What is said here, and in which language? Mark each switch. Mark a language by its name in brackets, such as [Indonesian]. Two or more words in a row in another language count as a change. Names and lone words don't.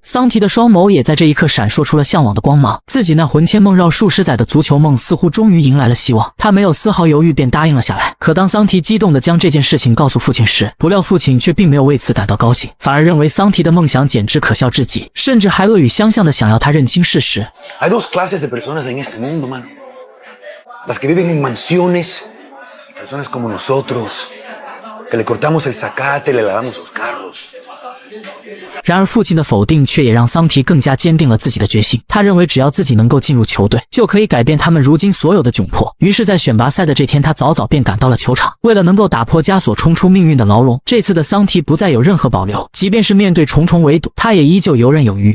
[Chinese] 桑提的双眸也在这一刻闪烁出了向往的光芒，自己那魂牵梦绕数十载的足球梦似乎终于迎来了希望。他没有丝毫犹豫便答应了下来。可当桑提激动地将这件事情告诉父亲时，不料父亲却并没有为此感到高兴，反而认为桑提的梦想简直可笑至极，甚至还恶语相向地想要他认清事实。 [Spanish] Hay dos clases de personas en este mundo, mano. Las que viven en mansiones, personas como nosotros, que le cortamos el zacate, le lavamos los carros. [Chinese] 然而父亲的否定却也让桑提更加坚定了自己的决心。他认为只要自己能够进入球队，就可以改变他们如今所有的窘迫。于是在选拔赛的这天，他早早便赶到了球场。为了能够打破枷锁，冲出命运的牢笼，这次的桑提不再有任何保留，即便是面对重重围堵，他也依旧游刃有余。